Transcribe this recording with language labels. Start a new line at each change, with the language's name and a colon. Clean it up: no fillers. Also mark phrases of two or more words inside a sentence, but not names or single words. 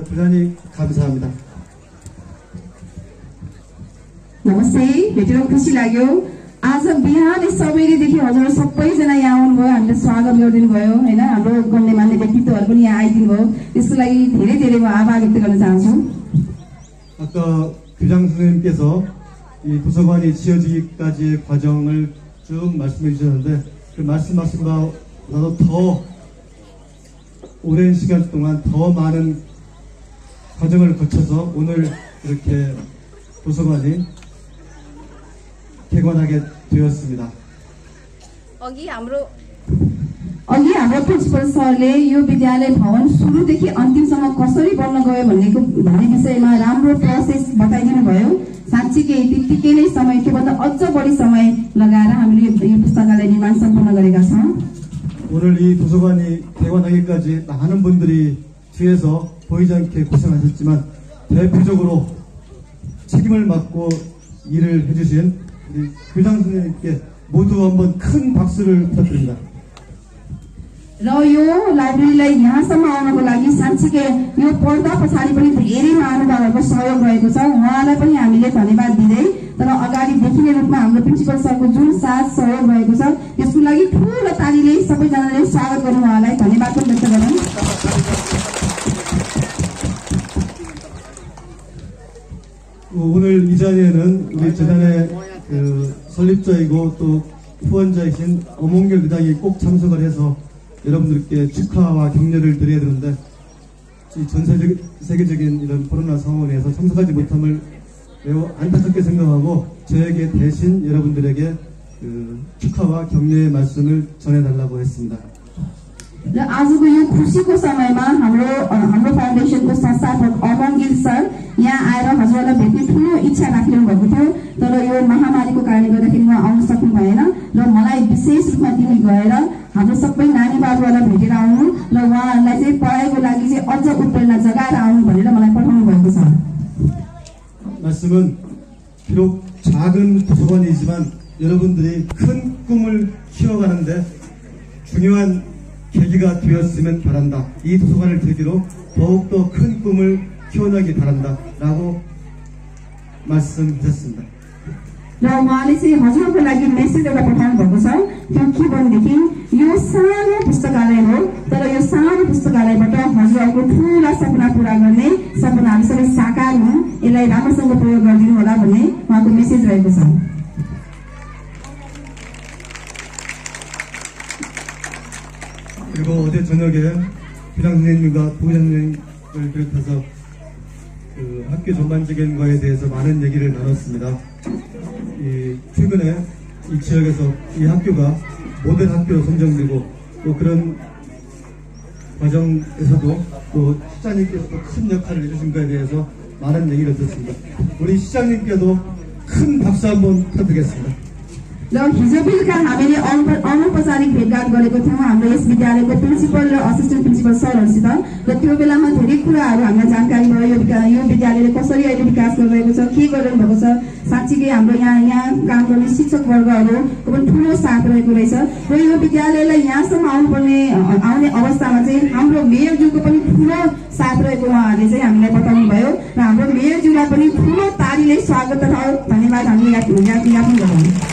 Nepali: नमस्ते, भेटेर खुसी लाग्यो। आज बिहान सबैदेखि हजुर सबैजना यहाँ आउनुभयो, हामीले स्वागत गरिदिनु भयो हैन। हाम्रो गण्यमान्य व्यक्तित्वहरू पनि यहाँ आइदिनु भयो, त्यसको लागि धेरै धेरै म आभार व्यक्त गर्न चाहन्छु।
Korean: 아까 교장 선생님께서 이 도서관이 지어지기까지의 과정을 쭉 말씀해 주셨는데 그 말씀하신 바보다도 더 오랜 시간 동안 더 많은 과정을 거쳐서 오늘 이렇게 도서관이 개관하게 되었습니다.
Nepali: अघि हाम्रो प्रिन्सिपल सरले यो विद्यालय भवन सुरुदेखि अन्तिमसम्म कसरी बन्न गयो भन्नेको भन्ने विषयमा राम्रो प्रोसेस बताइदिनु भयो। साँच्चीकै त्यतिकै नै समय त्योभन्दा अझ बढी समय लगाएर हामीले यो पुस्तकालय निर्माण सम्पन्न गरेका छौँ।
Korean: 오늘 이 도서관이 개관하기까지 많은 분들이 뒤에서 보이지 않게 고생하셨지만 대표적으로 책임을 맡고 일을 해주신 우리 교장 선생님께 모두 한번 큰 박수를 부탁드립니다.
Nepali: र यो लाइब्रेरीलाई यहाँसम्म आउनको लागि साँच्चीकै यो पर्दा पछाडि पनि धेरै महानुभावहरूको सहयोग रहेको छ। उहाँलाई पनि हामीले धन्यवाद दिँदै तर अगाडि देखिने रूपमा हाम्रो प्रिन्सिपल सरको जुन साथ सहयोग रहेको छ यसको लागि ठुलो तालीले सबैजनाले स्वागत गर्नु उहाँलाई धन्यवाद पनि व्यक्त गरौँ।
Korean: 오늘 이 자리에는 우리 재단의 설립자이고 또 후원자이신 엄홍길 의장이 꼭 참석을 해서 여러분들께 축하와 격려를 드려야 되는데 전 세계적인 이런 코로나 상황에 의해서 참석하지 못함을 매우 안타깝게 생각하고 저에게 대신 여러분들에게 축하와 격려의 말씀을 전해달라고 했습니다.
Nepali: र आजको यो खुसीको समयमा हाम्रो फाउन्डेसनको संस्थापक अमङ्गिल सर यहाँ आएर हजुरलाई भेट्ने ठुलो इच्छा राखिरहनु भएको थियो तर यो महामारीको कारणले गर्दाखेरि उहाँ आउन सक्नु भएन र मलाई विशेष रूपमा तिमी गएर हाम्रो सबै नानी बाबुहरूलाई भेटेर आउनु र उहाँहरूलाई चाहिँ पढाइको लागि चाहिँ अझ उत्प्रेरणा जगाएर आउनु भनेर मलाई पठाउनु भएको छ।
Korean: 말씀은 비록 작은 도서관이지만 여러분들이 큰 꿈을 키워가는데 중요한 계기가 되었으면 바란다. 이 도서관을 계기로 더욱더 큰 꿈을 키워나기 바란다. 라고 말씀하셨습니다.
Nepali: र उहाँले चाहिँ हजुरको लागि मेसेज एउटा पठाउनु भएको छ। त्यो के भनेदेखि यो सानो पुस्तकालय हो तर यो सानो पुस्तकालयबाट हजुरहरूको ठुला सपना पूरा गर्ने सपनाहरू सबै साकार हुन् यसलाई राम्रोसँग प्रयोग गरिदिनु होला भन्ने उहाँको मेसेज रहेको छ।
Korean: 그리고 어제 저녁에 교장 선생님과 부장 선생님을 비롯해서 학교 전반적인 거에 대해서 많은 얘기를 나눴습니다. 최근에 이 지역에서 이 학교가 모델 학교로 선정되고 또 그런 과정에서도 또 시장님께서도 큰 역할을 해주신 거에 대해서 많은 얘기를 듣습니다. 우리 시장님께도 큰 박수 한번 부탁드리겠습니다.
Nepali: र हिजो बेलुका हामीले अनौपचारिक भेटघाट गरेको थियौँ हाम्रो यस विद्यालयको प्रिन्सिपल र असिस्टेन्ट प्रिन्सिपल सरहरूसित र त्यो बेलामा धेरै कुराहरू हामीलाई जानकारी भयो यो विद्यालयले कसरी अहिले विकास गरिरहेको छ के गरिरहनु भएको छ। साँच्चीकै हाम्रो यहाँ काम गर्ने शिक्षक वर्गहरूको पनि ठुलो साथ रहेको रहेछ र यो विद्यालयलाई यहाँसम्म आउने अवस्थामा चाहिँ हाम्रो मेयरज्यूको पनि ठुलो साथ रहेको उहाँहरूले चाहिँ हामीलाई बताउनु भयो र हाम्रो मेयरज्यूलाई पनि ठुलो तालीले स्वागत र धन्यवाद हामीले ज्ञापन गरौँ।